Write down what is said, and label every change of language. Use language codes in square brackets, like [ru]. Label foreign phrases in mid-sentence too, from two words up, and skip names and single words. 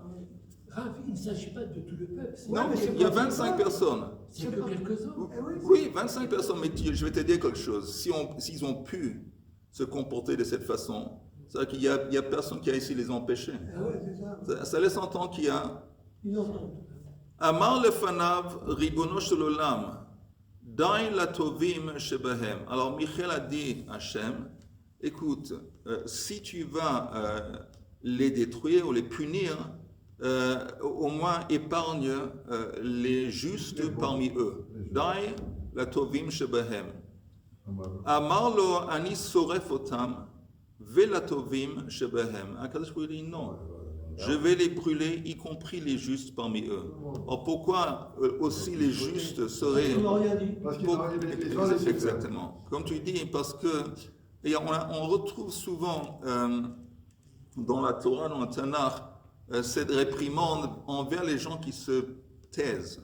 [fr] Grave, il ne s'agit pas de tout le peuple. Non, il y a 25 personnes. C'est que quelques-uns. Oui, 25 personnes, mais je vais te dire quelque chose. S'ils ont pu se comporter de cette façon, c'est-à-dire qu'il y a personne qui a essayé de les empêcher. Ça laisse entendre qu'il y a... [he] אמר לפניו רבונו של עולם, די לטובים שבהם. [fr] Alors Michael a dit à Hachem, écoute, si tu vas les détruire ou les punir, au moins épargne les justes parmi eux. [he] די לטובים שבהם. אמר לו אני שורף אותם, ולטובים שבהם. הקדוש ברוך הוא [fr] dit non. Je vais les brûler, y compris les justes parmi eux. Or, pourquoi aussi les justes seraient... Parce qu'ils ont les gens laissés faire. Exactement. Comme tu dis, parce que... Et on retrouve souvent dans la Torah, dans le Tanakh, cette réprimande envers les gens qui se taisent.